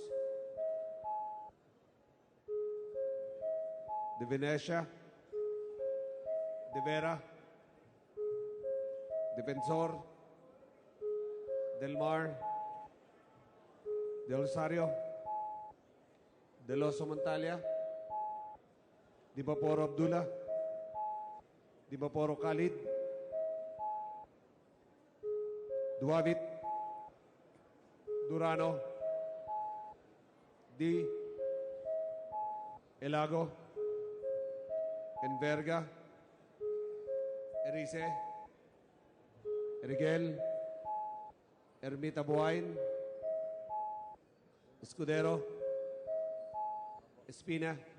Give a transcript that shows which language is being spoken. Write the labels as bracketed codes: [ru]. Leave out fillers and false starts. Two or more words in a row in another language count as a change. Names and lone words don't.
[es] De Venecia, De Vera, Defensor, Del Mar, De Rosario, De Loso Montalia, Di Vaporo Abdullah, Di Vaporo Khalid, Duavit, Durano, Di Elago, Enverga, Erice, Erigel, Ermita Buain, Escudero, Espina,